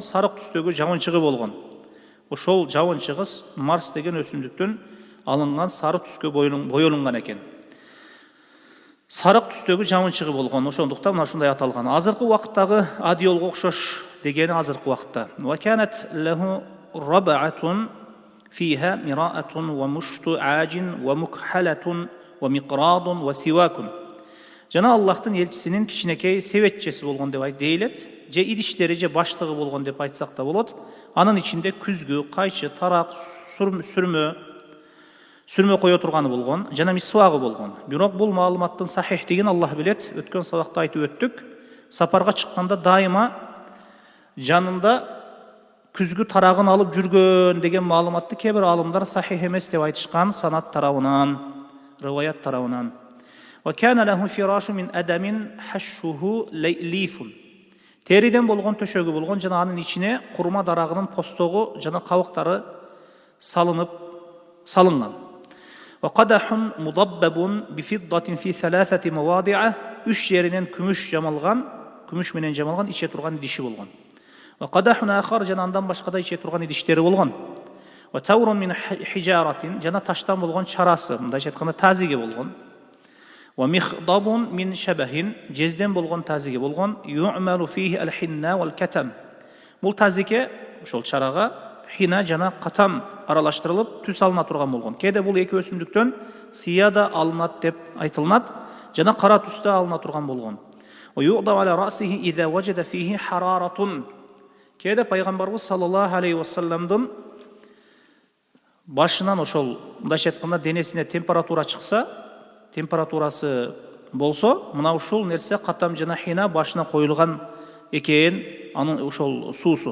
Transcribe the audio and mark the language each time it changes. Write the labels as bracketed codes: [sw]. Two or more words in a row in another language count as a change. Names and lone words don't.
[ky] Сарык түстөгү жабынчыгы болгон. Ошол жабынчыгыз Марс деген өсүмдүктөн алынган сары түскө боелунган экен. Сарык түстөгү жабынчыгы болгон. Ошондуктан мына ушундай аталган. Азыркы убакыттагы адиолго окшош дегени азыркы убакытта. [ar] وكانت له ربعة فيها مرآة ومشط عاج ومكحلة ومقراض وسواك. [ky] Жана Аллахтын элчисинин кичинекей себетчеси болгон деп дейилет. Же идиштери же баштыгы болгон деп айтсак да болот. Анын ичинде күзгү, кайчы, тарак, сүрмө кое турганы болгон, жана мисвагы болгон. Бирок бул маалыматтын сахихтигин Аллах билет. Өткөн сабакта айтып өттүк. Сапарга чыкканда дайыма жанында күзгү тарагын алып жүргөн деген маалыматты кээ бир алымдар сахих эмес деп айтышкан санат тарабынан, риваят тарабынан. [ar] وكان له فراش من أدم حشوه ليف. [ky] Териден болгон төшөгү болгон, жана анын ичине курма дарагынын постогу жана кабыктары салынган. [ar] وقدح مضبب بالفضة في ثلاثة مواضع, [ky] 3 жеринен күмүш менен жамалган иче турган идиши болгон. [ar] وقدح آخر, [ky] жана андан башка да иче турган идиштери болгон. [ar] وتور من حجارة, [ky] жана таштан болгон чарасы, мындайча айтканда тазиге болгон. [ar] ومخضب من شبه, [ky] жезден болгон тазиге болгон. [ar] يعمل فيه الحناء والكتم. [ky] Бул тазиге ошол чарага хина жана катам аралаштырылып түс алына турган болгон. Кээде бул эки өсүмдүктөн сыя да алынат деп айтылынат, жана кара түстө алына турган болгон. [ar] ويوضع على رأسه إذا وجد فيه حرارة. [ky] Кээде пайгамбарыбыз [ar] صلى الله عليه وسلم [ky] башынан ошол мындайча айтканда денесине температура чыкса, температурасы болсо, мына ушул нерсе катам жана хина башына коюлган экен, анын ошол суусу.